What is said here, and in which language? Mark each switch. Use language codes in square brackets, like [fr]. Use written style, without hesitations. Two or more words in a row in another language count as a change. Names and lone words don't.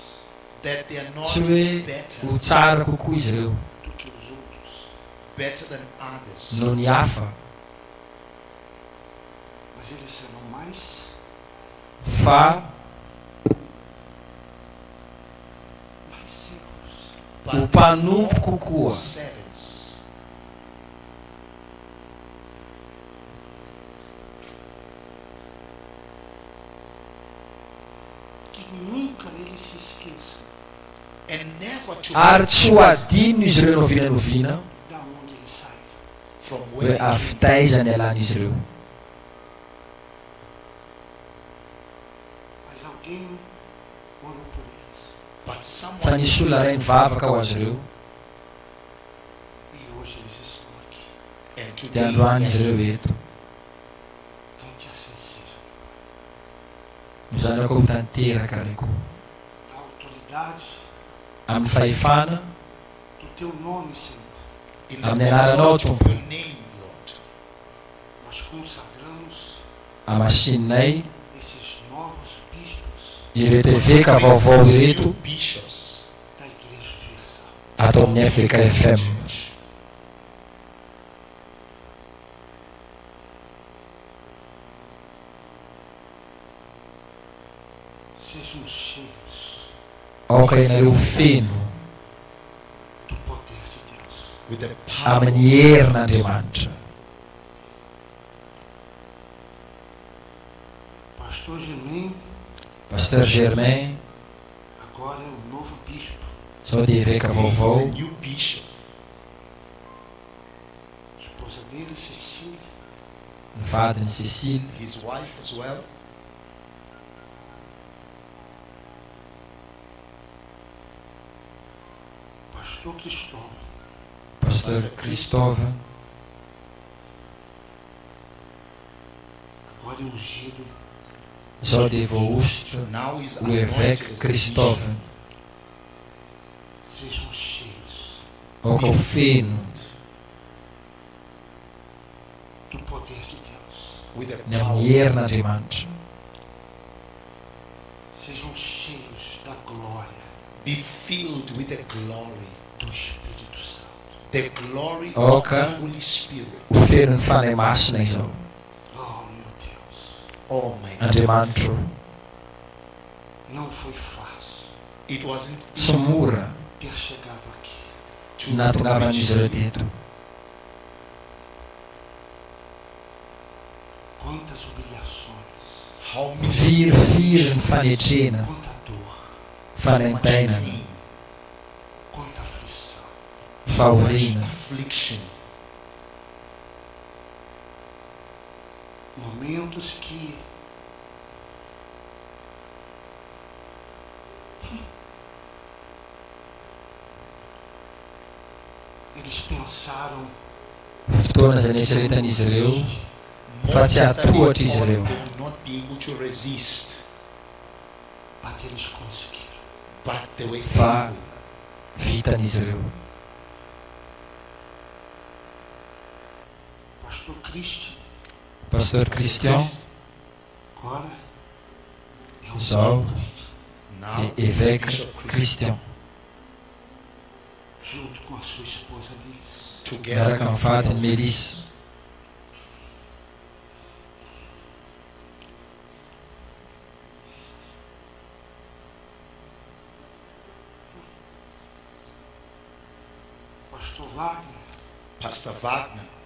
[en] that they are not [mg] tsy hoe [en] better [mg] ho tsara kokoa izy ireo [pt] do que os outros, [en] better than others, [mg] no ny hafa, [pt] mas eles serão mais [mg] fa o mpanompo kokoa [en] servants. [pt] Que nunca eles se esqueçam [en] And never to [mg] ary tsy ho adino izy ireo novina [pt] da onde eles saíram. [en] from [mg] hoe [en] where [mg] avy taiza ny alàn'izy ireo. [pt] Mas alguém orou por eles. [en] but [mg] Fa [en] someone [mg] nisy olona ray nivavaka ho azy ireo, [pt] E hoje eles estão aqui. [en] and [mg] dia [en] today [mg] androany izy ireo eto. [pt] Então que assim seja. [mg] No zany ao koa ho tanteraka ray koa [pt] A autoridade [mg] amin'ny fahefana [pt] do teu nome, Senhor, [en] in Amen. the knowledge of [mg] Tompo. [en] your name, Lord, [pt] nós consagramos [mg] amasinay [pt] esses novos bispos [mg] ireto eveka vaovao ireto [en] bishops [pt] da Igreja Universal. [mg] atao amin'ny Africa FM. [pt] Sejam cheios [mg] ao ka ianareo feno [pt] do poder de Deus. [en] with the power [mg] amin'ny herin'Andriamanitra. [pt] Pastor Germain [mg] Pasteur Germain [pt] agora é o novo bispo. [mg] zao dia eveka [en] is [mg] vaovao, [en] a new bishop. [pt] A esposa dele, Cecília, [mg] ny vadiny Cécile, [en] His wife as well. [pt] Pastor Cristóvão, [mg] Pasteur Cristóvão, [pt] agora é ungido [mg] zao dia voaositra [en] Now is [mg] o évêque [en] anointed as the Cristóvão, [pt] sejam cheios [mg] ao ka ho feno [pt] do poder de Deus. [en] bishop with the [mg] ny [en] power. [mg] amin'ny herin'Andriamanitra. [pt] Sejam cheios da glória [en] Be filled with the glory. [pt] do Espírito Santo. [en] The glory Okay. of the Holy Spirit. [mg] Ho feno ny fanahy masina izao. [pt] Oh, meu Deus, [en] Oh my God. [mg] Andriamanitra, [pt] não foi fácil [en] It wasn't [mg] tsy [en] easy [mg] mora [pt] ter chegado aqui. [en] to [mg] nahatongavan'izy ireo teto. [pt] Quantas humilhações, [en] how many [mg] Firifiry ny fanetrena, [pt] quanta dor, [mg] fanaintainana, [pt] quanta aflição. [mg] fahoriana, [en] affliction. [pt] Momentos que eles pensaram [mg] fotoana izay nieritreretan'izy ireo fa tsy hatohatra izy ireo, [en] They would not be able to resist, [pt] mas eles conseguiram. [en] but they were [mg] fa [en] able. [mg] vitan'izy ireo. [pt] Pastor Cristian [mg] Pasteur Christian [pt] agora é o [mg] Zau. Cristo, [en] Now [mg] e évêque [en] Bishop Christian, [pt] junto com a sua esposa Liz. [en] together [mg] miaraka amin'ny vadiny Melissa. [pt] Pastor Wagner, [en] Pastor Wagner,